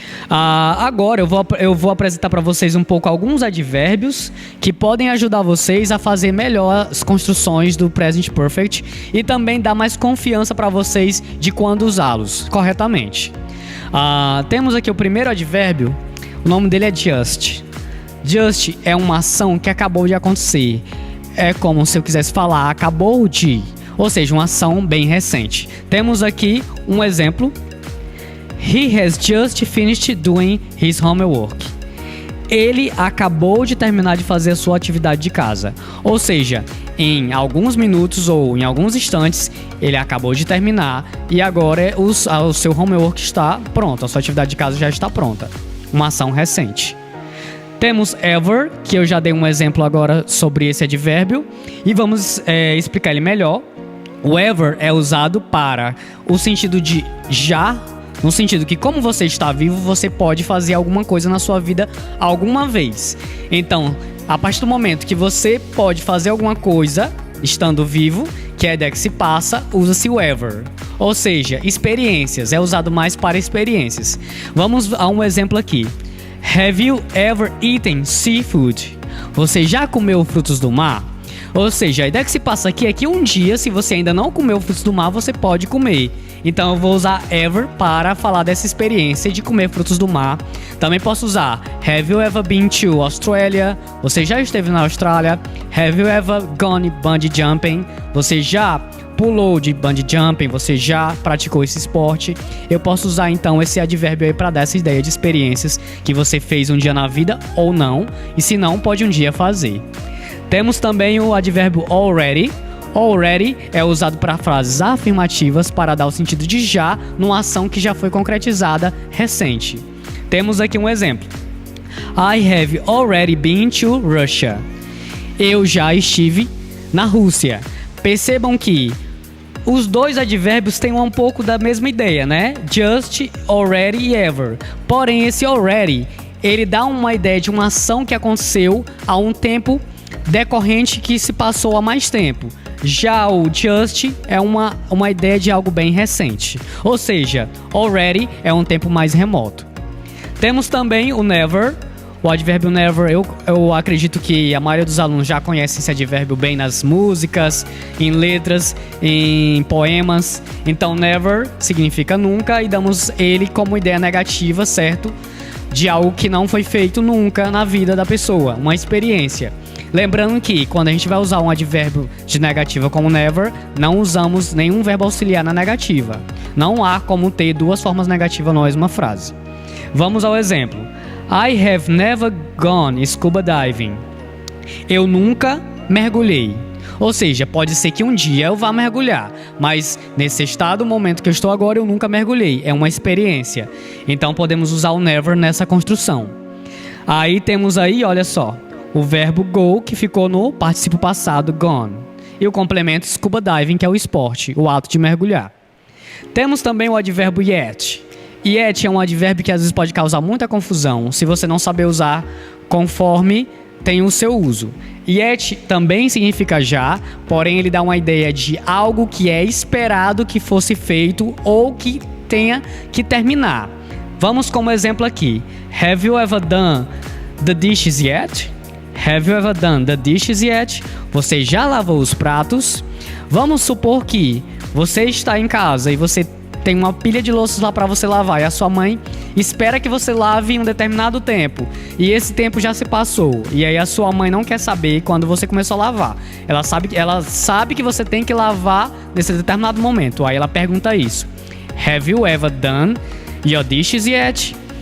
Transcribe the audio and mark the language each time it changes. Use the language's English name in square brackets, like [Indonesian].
[Portuguese] Agora eu vou apresentar para vocês um pouco alguns advérbios que podem ajudar vocês a fazer melhor as construções do Present Perfect e também dar mais confiança para vocês de quando usá-los corretamente. Temos aqui o primeiro advérbio, o nome dele é just. Just é uma ação que acabou de acontecer. É como se eu quisesse falar acabou de, ou seja, uma ação bem recente. Temos aqui um exemplo. [English] He has just finished doing his homework. [Portuguese] Ele acabou de terminar de fazer a sua atividade de casa. Ou seja, em alguns minutos ou em alguns instantes, ele acabou de terminar e agora o seu homework está pronto, a sua atividade de casa já está pronta. Uma ação recente. Temos ever, que eu já dei um exemplo agora sobre esse advérbio, e vamos explicar ele melhor. O ever é usado para o sentido de já, no sentido que como você está vivo, você pode fazer alguma coisa na sua vida alguma vez. Então, a partir do momento que você pode fazer alguma coisa estando vivo, que é a ideia que se passa, usa-se o ever. Ou seja, experiências, é usado mais para experiências. Vamos a um exemplo aqui. [English] Have you ever eaten seafood? [Portuguese] Você já comeu frutos do mar? Ou seja, a ideia que se passa aqui é que um dia, se você ainda não comeu frutos do mar, você pode comer. Então eu vou usar ever para falar dessa experiência de comer frutos do mar. Também posso usar [English] Have you ever been to Australia? [Portuguese] Você já esteve na Austrália? [English] Have you ever gone bungee jumping? [Portuguese] Você já pulou de bungee jumping? Você já praticou esse esporte? Eu posso usar então esse advérbio aí para dar essa ideia de experiências que você fez um dia na vida ou não, e se não, pode um dia fazer. Temos também o advérbio already. Already é usado para frases afirmativas para dar o sentido de já numa ação que já foi concretizada recente. Temos aqui um exemplo. [English] I have already been to Russia. [Portuguese] Eu já estive na Rússia. Percebam que os dois advérbios têm um pouco da mesma ideia, né? Just, already e ever. Porém, esse already, ele dá uma ideia de uma ação que aconteceu há um tempo decorrente que se passou há mais tempo. Já o just é uma ideia de algo bem recente. Ou seja, already é um tempo mais remoto. Temos também o never. O advérbio never, eu acredito que a maioria dos alunos já conhece esse advérbio bem nas músicas, em letras, em poemas. Então, never significa nunca e damos ele como ideia negativa, certo? De algo que não foi feito nunca na vida da pessoa, uma experiência. Lembrando que quando a gente vai usar um advérbio de negativa como never, não usamos nenhum verbo auxiliar na negativa. Não há como ter duas formas negativas na mesma frase. Vamos ao exemplo. [English] I have never gone scuba diving. [Portuguese] Eu nunca mergulhei. Ou seja, pode ser que um dia eu vá mergulhar, mas nesse estado, momento que eu estou agora, eu nunca mergulhei. É uma experiência. Então podemos usar o never nessa construção. Aí temos aí, olha só, o verbo go, que ficou no particípio passado, gone. E o complemento scuba diving, que é o esporte, o ato de mergulhar. Temos também o advérbio yet. Yet é um advérbio que às vezes pode causar muita confusão, se você não saber usar conforme tem o seu uso. Yet também significa já, porém ele dá uma ideia de algo que é esperado que fosse feito ou que tenha que terminar. Vamos como exemplo aqui. [English] Have you ever done the dishes yet? Have you ever done the dishes yet? [Portuguese] Você já lavou os pratos? Vamos supor que você está em casa e você tem uma pilha de louças lá para você lavar e a sua mãe espera que você lave em um determinado tempo e esse tempo já se passou e aí a sua mãe não quer saber quando você começou a lavar. Ela sabe que você tem que lavar nesse determinado momento. Aí ela pergunta isso. [English] Have you ever done your dishes yet?